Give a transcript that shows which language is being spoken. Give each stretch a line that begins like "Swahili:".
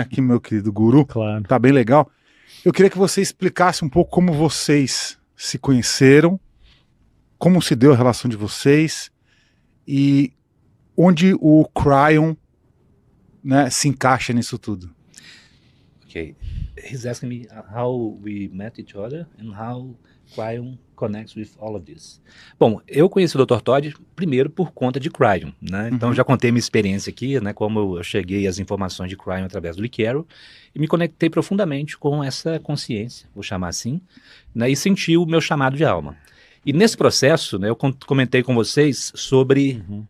Portuguese: Aqui, meu querido guru. Claro. Tá bem legal. Eu queria que você explicasse um pouco como vocês se conheceram, como se deu a relação de vocês e onde o Cryon, né, se encaixa nisso tudo.
English: Okay. He's asking me how we met each other and how Cryon connects with all of this.
Portuguese: Bom, eu conheci o Dr. Todd primeiro por conta de Cryon, né? Então já contei minha experiência aqui, né? Como eu cheguei às informações de Cryon através do Lee Carroll e me conectei profundamente com essa consciência, vou chamar assim, né? E senti o meu chamado de alma. E nesse processo, né? Eu comentei com vocês sobre